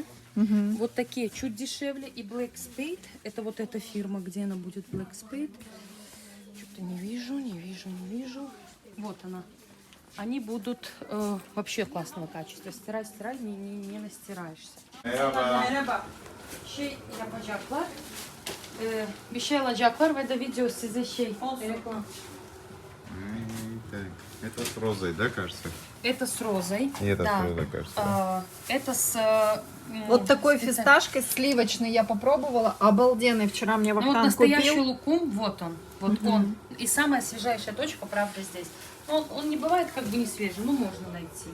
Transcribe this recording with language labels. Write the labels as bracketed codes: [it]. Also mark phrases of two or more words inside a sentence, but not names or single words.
[ru] Мгм. Вот такие чуть дешевле. И Black Spade. Это вот эта фирма, где она будет, Black Spade. Что-то не вижу. Вот она. Они будут вообще классного качества. Стирать, не настираешься. [tr] Şey yapacaklar. Bir şey alacaklar ve de video size şey. Reklam. [ru] Это с розой, да, кажется? Это с розой. И это да. с розой, кажется. Это с... Вот такой специально- фисташкой сливочный я попробовала. Обалденный. Вчера мне Ну, вот Вахтанг настоящий купил. лукум, вот он. Вот он. И самая свежайшая точка, правда, здесь. Но он не бывает как бы не свежий, но можно найти.